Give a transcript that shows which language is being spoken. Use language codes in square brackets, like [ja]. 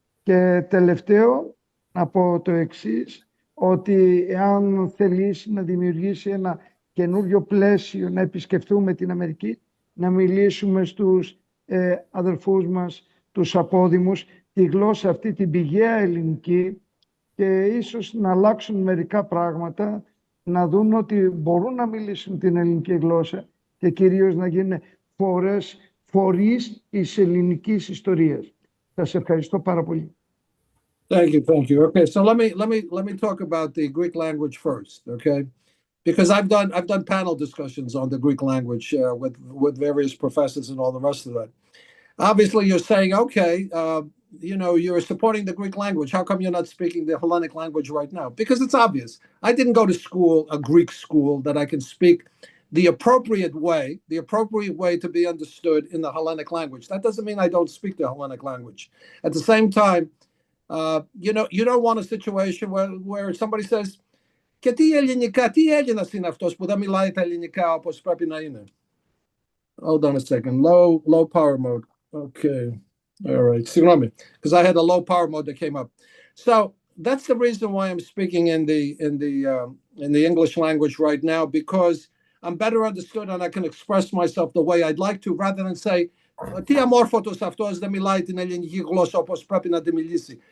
[el] Και τελευταίο, να πω το εξής, ότι εάν θελήσει να δημιουργήσει ένα καινούριο πλαίσιο, να επισκεφτούμε την Αμερική, να μιλήσουμε στους αδελφούς μας, τους απόδημους, τη γλώσσα αυτή, την πηγαία ελληνική, και ίσως να αλλάξουν μερικά πράγματα, να δουν ότι μπορούν να μιλήσουν την ελληνική γλώσσα και κυρίως να γίνουν φορείς της ελληνικής ιστορίας. Σας ευχαριστώ πάρα πολύ. [en] Thank you, thank you. Okay, so let me talk about the Greek language first, okay? Because I've done panel discussions on the Greek language with various professors and all the rest of that. Obviously, you're saying, okay, you're supporting the Greek language. How come you're not speaking the Hellenic language right now? Because it's obvious. I didn't go to school, a Greek school, that I can speak the appropriate way to be understood in the Hellenic language. That doesn't mean I don't speak the Hellenic language. At the same time, you don't want a situation where somebody says, [el] και τι ελληνικά, τι Έλληνας είναι αυτός που δεν μιλάει τα ελληνικά όπως πρέπει να είναι? [en] Hold on a second. Low power mode. Okay. All right. [el] Συγγνώμη, [en] because I had a low power mode that came up. So that's the reason why I'm speaking in the English language right now, because I'm better understood and I can express myself the way I'd like to, rather than say, [el] τι αμόρφωτος αυτός δεν μιλάει την ελληνική γλώσσα όπως πρέπει να τη μιλήσει.